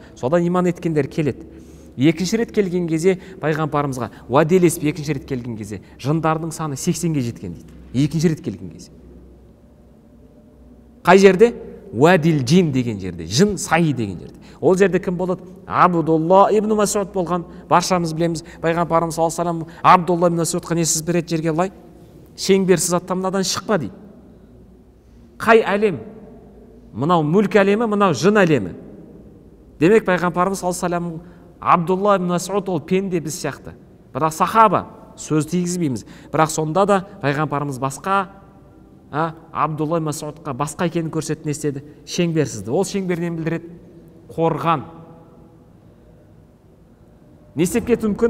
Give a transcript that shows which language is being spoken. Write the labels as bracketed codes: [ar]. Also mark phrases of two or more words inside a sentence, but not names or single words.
[kk] Содан иман еткендер келеді. Екінші рет келген кезде пайғамбарымызға уәделесіп екінші рет келген кезде жындардың саны 80-ге жеткен дейді. Екінші рет келген кезде. Қай жерде? [ar] وادي الجن [kk] деген жерде, жын сайы деген жерде. Ол жерде кім болады? Абдулла ибн Масуд болған. Баршамыз білеміз. Пайғамбарымыз [ar] صلى الله عليه وسلم [kk] Абдулла ибн Масудқа не сіз бір рет жерге былай шеңберсіз аттамадан шықпа дейді. Қай әлем? Мынау мүлк әлемі, мынау жын әлемі. Демек пайғамбарымыз [ar] صلى الله عليه وسلم [kk] Абдулла ибн Масуд ол пенде біз сияқты. Бірақ сахаба, сөз тигізбейміз. Бірақ сонда да пайғамбарымыз басқа Абдулла ибн Масудқа басқа екенін көрсетіп не істеді? Шеңберсізді. Ол шеңбер нені білдіреді? Қорған. Не істеп кетуі мүмкін?